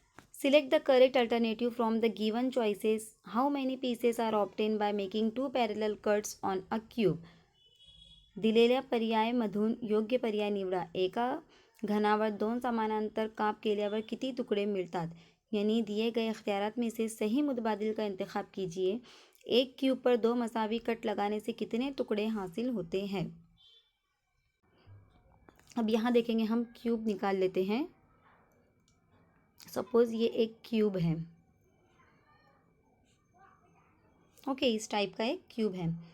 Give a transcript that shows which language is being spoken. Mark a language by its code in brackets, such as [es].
[en] Select the correct alternative from the given choices. How many pieces are obtained by making two parallel cuts on a cube? [mr] दिलेल्या पर्यायामधून योग्य पर्याय निवडा। एका घनावर 2 समानांतर काप केल्यावर किती टुकड़े मिळतात? [hi] यानी दिए गए अख्तियारात में से सही मुतबादिल का इंतखाब कीजिए। एक क्यूब पर 2 मसावी कट लगाने से कितने टुकड़े हासिल होते हैं? अब यहाँ देखेंगे, हम क्यूब निकाल लेते हैं। सपोज ये एक क्यूब है, ओके, इस टाइप का एक क्यूब है।